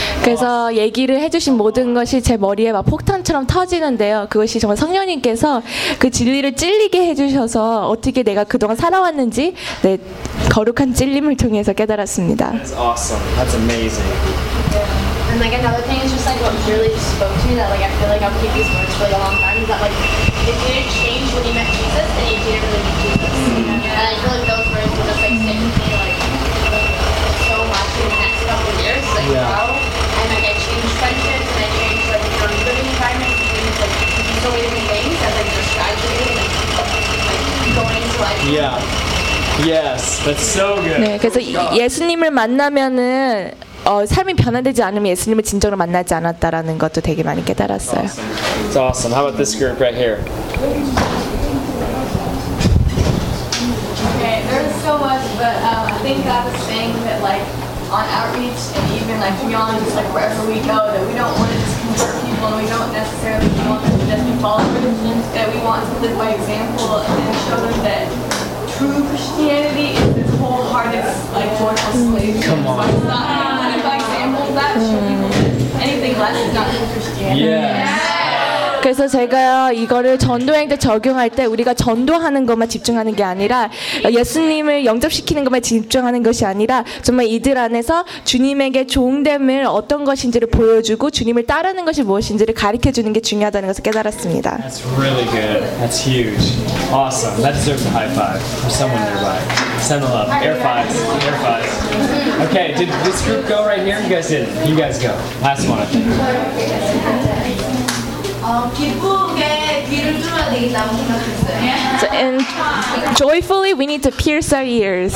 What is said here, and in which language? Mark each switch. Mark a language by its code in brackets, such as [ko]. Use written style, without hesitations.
[ko] 그래서 얘기를 해주신 모든 것이 제 머리에 막 폭탄처럼 터지는데요. 그것이 정말 성령님께서 그 진리를 찔리게 해주셔서 어떻게 내가 그동안 살아왔는지 내 거룩한 찔림을 통해서 깨달았습니다. [en] That's awesome. That's amazing. And like another thing is just like what really spoke to me that like I feel like I'll keep these words for a long time is that like if you didn't change when you met Jesus, then you didn't really meet Jesus. Mm-hmm. And I feel like those words will just like stick with me like so much in the next couple of years. Like yeah. Wow. And like I changed friendships and I changed like my own living environment and things like these are living things as like just graduating and like going into life. Yeah. Yes, that's so good. [ko] 네, 그래서 예수님을 만나면은 삶이 변화되지 않으면 예수님을 진정으로 만나지 않았다라는 것도 되게 많이 깨달았어요. [en] It's awesome. How about this group right here? Okay, there's so much, but I think God is saying that like on outreach and even like beyond just like wherever we go, that we don't want to just convert people and we don't necessarily want them to just be followers, that we want to live by example and show them that. True Christianity is this wholehearted, like, joyful slave. Come on. It's not one of my examples that show people anything less is not true Christianity. Yes. [ko] 그래서 제가 이거를 전도행 때 적용할 때 우리가 전도하는 것만 집중하는 게 아니라 예수님을 영접시키는 것만 집중하는 것이 아니라 정말 이들 안에서 주님에게 종됨을 어떤 것인지를 보여주고 주님을 따르는 것이 무엇인지를 가르쳐주는 게 중요하다는 것을 깨달았습니다. [en] That's really good. That's huge. Awesome. That deserves a high five from someone nearby. Send a love. Air fives. Air fives. Okay, did this group go right here? You guys did. You guys go. Last one, I think. [ko] 기쁘게 귀를 뚫어야 되겠다고 생각했어요. [en] And joyfully, we need to pierce our ears.